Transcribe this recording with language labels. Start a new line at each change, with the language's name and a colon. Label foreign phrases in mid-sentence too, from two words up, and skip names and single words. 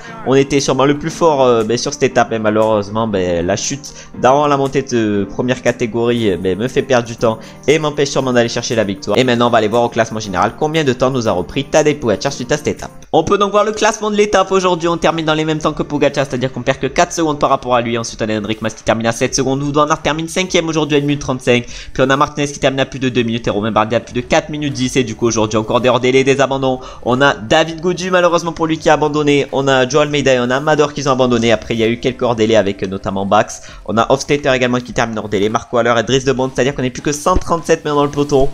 French: On était sûrement le plus fort sur cette étape, mais malheureusement la chute d'avant la montée de première catégorie me fait perdre du temps et m'empêche sûrement d'aller chercher la victoire. Et maintenant on va aller voir au classement général combien de temps nous a repris Tadej Pogacar suite à cette étape. On peut donc voir le classement de l'étape aujourd'hui. On termine dans les mêmes temps que Pogacar, c'est-à-dire qu'on perd que 4 secondes par rapport à lui. Ensuite on a Henrik Mas qui termine à 7 secondes. Wout van Aert termine 5ème aujourd'hui à 1 minute 35. Puis on a Martinez qui termine à plus de 2 minutes et Romain Bardet à plus de 4 minutes 10. Et du coup aujourd'hui encore des hors délais, des abandons. On a David Gaudu malheureusement pour lui qui a abandonné. On a Joao Almeida et on a Amador qui ont abandonné. Après il y a eu quelques hors délais avec notamment Bax. On a Hofstetter également qui termine hors délai. Marco Haller et Dries de Bont, c'est-à-dire qu'on est plus que 137 maintenant dans le peloton.